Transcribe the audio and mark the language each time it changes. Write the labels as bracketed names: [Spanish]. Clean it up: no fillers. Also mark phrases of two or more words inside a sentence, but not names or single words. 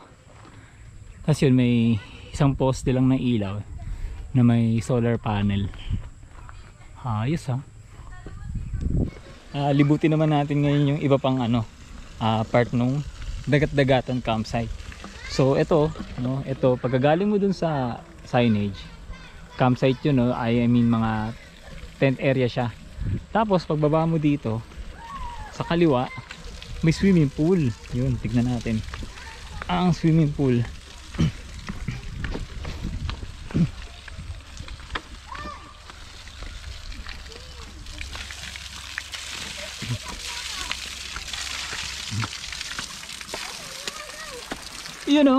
[Filipino] Tapos yun, may isang poste lang ng ilaw na may solar panel. Ayos ha. Libutin naman natin ngayon yung iba pang ano, part nung dagat-dagatan campsite. So ito, no, ito pagkagaling mo dun sa signage, campsite yun, no, [English] I mean [Filipino] mga [English] tent area [Filipino] siya. Tapos pagbaba mo dito sa kaliwa, may [English] swimming pool. [Filipino] Yun, tignan natin ang [English] swimming pool. [Filipino] Yun o.